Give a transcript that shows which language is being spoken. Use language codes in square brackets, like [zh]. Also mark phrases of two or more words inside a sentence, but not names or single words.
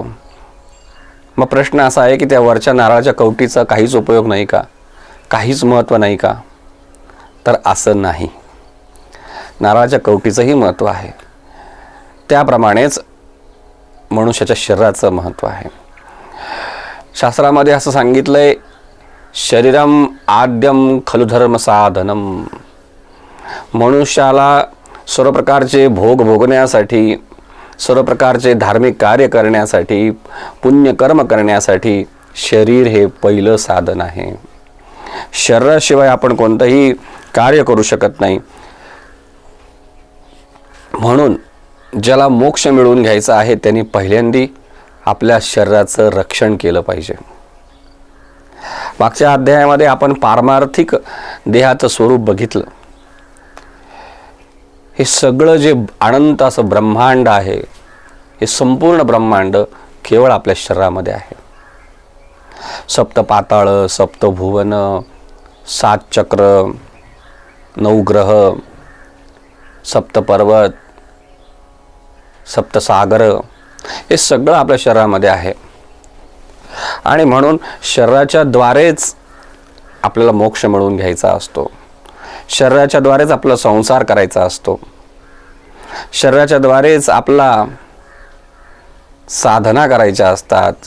[mr] मग प्रश्न असा आहे की त्या वरच्या नारळाच्या कवटीचा काहीच उपयोग नाही का, काहीच महत्त्व नाही का? तर असं नाही. नारळाच्या कवटीचंही महत्त्व आहे. त्याप्रमाणेच मनुष्याच्या शरीराचं महत्त्व आहे. शास्त्रामध्ये असं सांगितलंय, [sa] शरीरम आद्यम खलु धर्म साधनम. [mr] मनुष्याला सर्व प्रकारचे भोग भोगण्यासाठी, सर्व प्रकारचे धार्मिक कार्य करण्यासाठी, पुण्यकर्म करण्यासाठी शरीर हे पहिलं साधन आहे. शरीराशिवाय आपण कोणतंही कार्य करू शकत नाही. म्हणून ज्याला मोक्ष मिळवून घ्यायचा आहे त्यांनी पहिल्यांदी आपल्या शरीराचं रक्षण केलं पाहिजे. मागच्या अध्यायामध्ये आपण पारमार्थिक देहाचं स्वरूप बघितलं. हे सगळं जे अनंत असं ब्रह्मांड आहे, हे संपूर्ण ब्रह्मांड केवळ आपल्या शरीरामध्ये आहे. सप्त पाताळ, सप्त भुवन, 7 चक्र, 9 ग्रह, सप्त पर्वत, सप्त सागर, हे सगळं आपल्या शरीरामध्ये आहे. आणि म्हणून शरीराच्या द्वारेच आपल्याला मोक्ष मिळवून घ्यायचा असतो. शरीराच्या द्वारेच आपला संसार करायचा असतो. शरीराच्या द्वारेच आपला साधना करायच्या असतात.